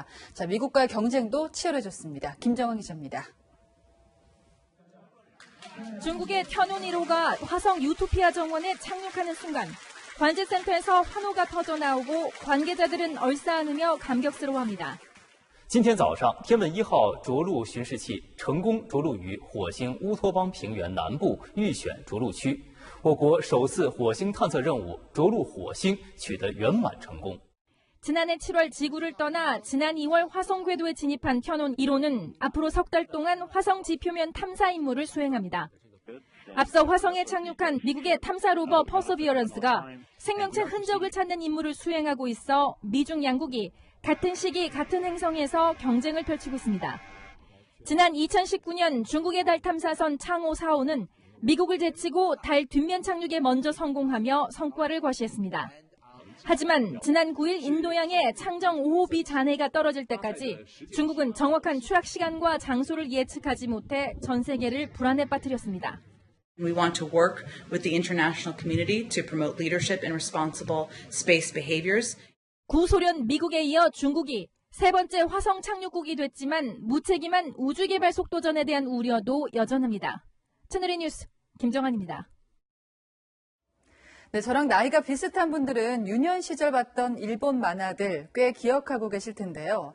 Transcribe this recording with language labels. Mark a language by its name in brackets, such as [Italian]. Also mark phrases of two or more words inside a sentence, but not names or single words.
[Korean] 자, 미국과의 경쟁도 치열해졌습니다. 김정은 기자입니다. 중국의 천운 1호가 화성 유토피아 정원에 착륙하는 순간 관제센터에서 환호가 터져나오고 관계자들은 얼싸안으며 감격스러워합니다. [Chinese] 今天早上，天问1号着陆巡视器成功着陆于火星乌托邦平原南部预选着陆区，我国首次火星探测任务着陆火星取得圆满成功。 [Korean] 지난해 7월 지구를 떠나 지난 2월 화성 궤도에 진입한 천운 1호는 앞으로 석 달 동안 화성 지표면 탐사 임무를 수행합니다. 앞서 화성에 착륙한 미국의 탐사 로버 퍼서비어런스가 생명체 흔적을 찾는 임무를 수행하고 있어 미중 양국이 같은 시기 같은 행성에서 경쟁을 펼치고 있습니다. 지난 2019년 중국의 달 탐사선 창호 4호는 미국을 제치고 달 뒷면 착륙에 먼저 성공하며 성과를 과시했습니다. 하지만 지난 9일 인도양의 창정 5호 B 잔해가 떨어질 때까지 중국은 정확한 추락 시간과 장소를 예측하지 못해 전 세계를 불안에 빠뜨렸습니다. [English] We want to work with the international community to promote leadership and responsible space behaviors. [Korean] 구소련 미국에 이어 중국이 세 번째 화성 착륙국이 됐지만 무책임한 우주개발 속도전에 대한 우려도 여전합니다. 채널A 뉴스 김정환입니다. 네, 저랑 나이가 비슷한 분들은 유년 시절 봤던 일본 만화들 꽤 기억하고 계실 텐데요.